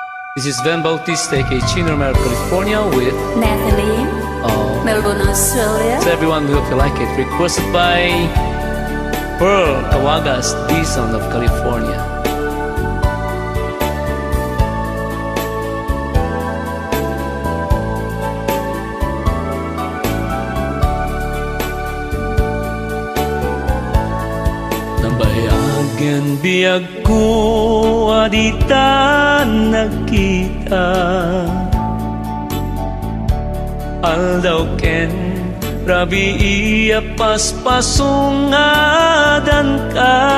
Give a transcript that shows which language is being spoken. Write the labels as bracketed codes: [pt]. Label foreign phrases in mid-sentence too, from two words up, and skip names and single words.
[en] This is Ben Bautista, aka Chino Romero, California, with Natalie, Melbourne, Australia. to everyone. We hope you like it. Requested by Pearl Tawagas, the Sound of California. [ilo] Nabayagan biyag ko adita nagkita aldaw ken rabi iya paspasungadan ka